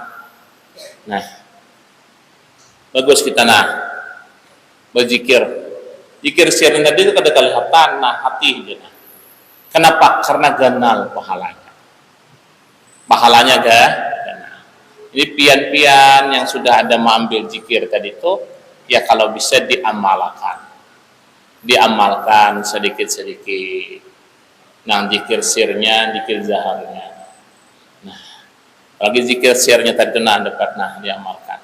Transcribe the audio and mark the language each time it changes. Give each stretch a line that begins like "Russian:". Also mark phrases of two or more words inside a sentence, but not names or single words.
Indonesian: Nah, bagus kita berzikir.
Banjar: Zikir sir tadi itu kada kelihatan hati aja.
Indonesian: Kenapa?
Banjar: Karena ganal pahalanya. Pahalanya ganal. Ini pian-pian yang sudah ada mengambil zikir tadi itu, ya kalau bisa diamalkan.
Indonesian: Diamalkan sedikit-sedikit. Nah, zikir sirnya, zikir zaharnya. Lagi zikir sirnya tadi dapat diamalkan.